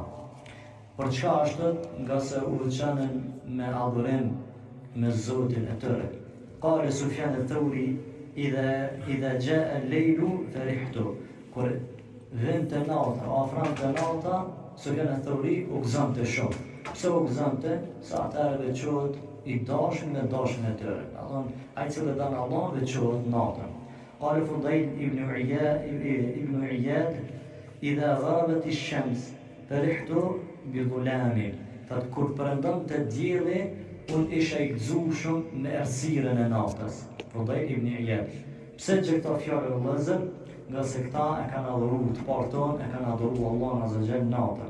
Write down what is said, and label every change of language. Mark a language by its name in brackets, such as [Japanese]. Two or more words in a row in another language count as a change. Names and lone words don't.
[Albanian] Për çka është? Nga se u veçanën me adhurim me Zotin e tëre. [Arabic] قال Sufjan al-Thawri إذا جاء الليل فرحت. [Albanian] Kur vjen të nata, afron të nata, Sufjan al-Thawri u gëzonte shumë. Pse u gëzonte? Sa atëherë veçohet i dashur me dashën e tyre. Ai që dan Allah veçohet natën. [Arabic] قال Fudayl ibn Iyad إذا غابت الشمس فرحت بالظلام. [Albanian] Fat kur perëndon të dielli, unë isha i gëzueshëm me errësirën e natës. Fudayl ibn Iyad. Pse gjitha fjalë vëllezër? Nga se këta e kanë adhuruar të parton, e kanë adhuruar Allahun [Arabic] عز وجل [Albanian] natën.